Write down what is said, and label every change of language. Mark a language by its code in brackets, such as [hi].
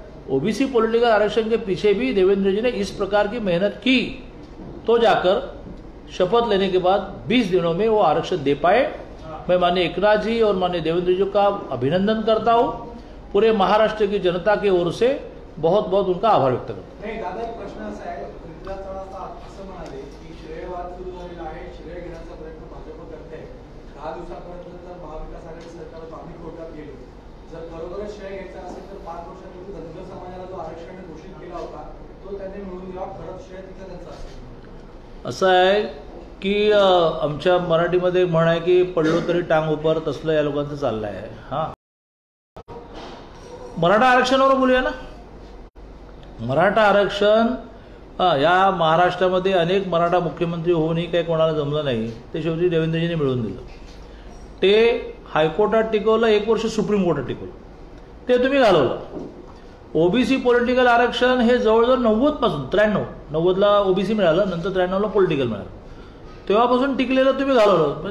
[hi] OBC political आरक्षण के पीछे भी देवेंद्र जी ने इस प्रकार की मेहनत की, तो जाकर शपथ लेने के बाद 20 दिनों में वो आरक्षण दे पाए। मैं माननीय एकनाथ जी और माननीय देवेंद्र जी का अभिनंदन करता हूं, पूरे महाराष्ट्र की जनता की ओर से बहुत बहुत उनका आभार व्यक्त करता हूं। [mr] नाही दादा, एक प्रश्न असा आहे, पृथ्वीराज चव्हाण असं म्हणाले की श्रेयवाद सुरू झालेला आहे, श्रेय घेण्याचा प्रयत्न भाजप करते आहे। 10 दिवसापर्यंत जर महाविकास आघाडी सरकार आम्ही कोर्टात गेलो, जर खरोखरच श्रेय घ्यायचा असेल तर 5 वर्षापूर्वी धनगर समाजाला जो आरक्षण घोषित केला होता तो त्यांनी मिळवून द्यावा, खरंच श्रेय तिथं त्यांचं असेल। असं आहे की आमच्या मराठीमध्ये म्हण आहे की पडलो तरी टांग उपर, तसलं या लोकांचं चाललं आहे। हां, मराठा आरक्षणावर बोलूया ना। मराठा आरक्षण या महाराष्ट्रामध्ये अनेक मराठा मुख्यमंत्री होऊनही काही कोणाला जमलं नाही, ते शेवटी देवेंद्रजींनी मिळवून दिलं। ते हायकोर्टात टिकवलं, 1 वर्ष सुप्रीम कोर्टात टिकवलं, ते तुम्ही घालवलं। ओबीसी पॉलिटिकल आरक्षण हे जवळजवळ 90 पासून 93-90ला ओबीसी मिळालं, नंतर 93ला पॉलिटिकल मिळालं, तेव्हापासून टिकलेलं तुम्ही घालवलं।